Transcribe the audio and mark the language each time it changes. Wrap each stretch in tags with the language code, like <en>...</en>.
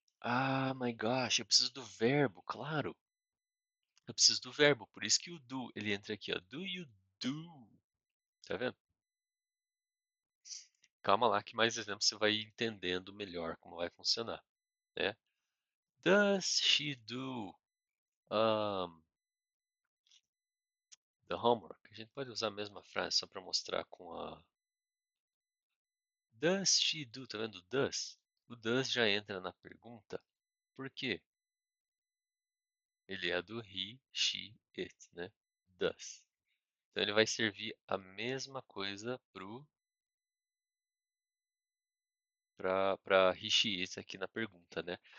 <en>Ah, my gosh,</en> <pt>eu preciso do verbo, claro. Eu preciso do verbo, por isso que o do, ele entra aqui, ó.</pt> <en>Do you do? Tá vendo?</en> <pt>Calma lá que mais exemplos você vai entendendo melhor como vai funcionar, né?</pt> <en>Does she do um, the homework?</en> <pt>A gente pode usar a mesma frase só para mostrar com a does she do, tá vendo? Does. O does já entra na pergunta. Por quê? Ele é do he, she, it, né? Does. Então ele vai servir a mesma coisa para he, she, it aqui na pergunta, né?</pt>